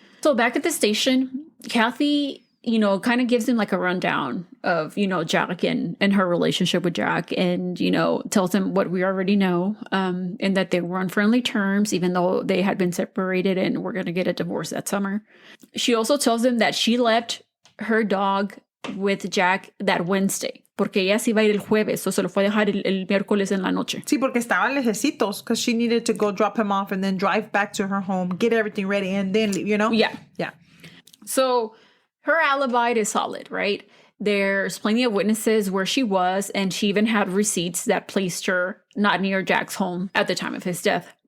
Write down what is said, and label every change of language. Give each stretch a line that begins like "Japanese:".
English: So back at the station, Cathie, kind of gives him like a rundown of, Jack and her relationship with Jack, and, tells him what we already know, and that they were on friendly terms, even though they had been separated and were going to get a divorce that summer. She also tells him that she left her dog with Jack that Wednesday.
Spanish: porque ella se iba a ir el jueves, o se lo fue a dejar el miércoles en la noche. Sí, porque estaba lejecitos,
English: because she needed to go drop him off and then drive back to her home, get everything ready, and then leave, you know? Yeah. Yeah. So her alibi is solid, right? There's plenty of witnesses where she was, and she even had receipts that placed her not near Jack's home at the time of his death.